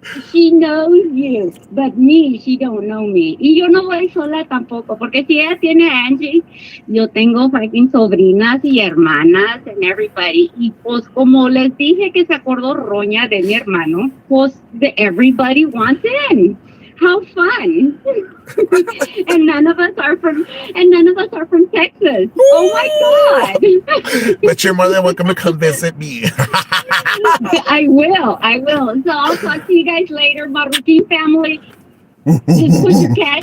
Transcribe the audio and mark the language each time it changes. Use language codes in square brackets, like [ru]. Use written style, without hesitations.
[en] she knows you, but me, she don't know me. [es] Y yo no voy sola tampoco, porque si ella tiene a Angie, yo tengo fucking sobrinas y hermanas [en] and everybody. [es] Y pues como les dije que se acordó Roña de mi hermano, pues [en] everybody wants in. How fun! and none of us are from Texas. Oh my God! But you're more than welcome to come visit me. I will. So I'll talk to you guys later, Marroquin family. Just put your cash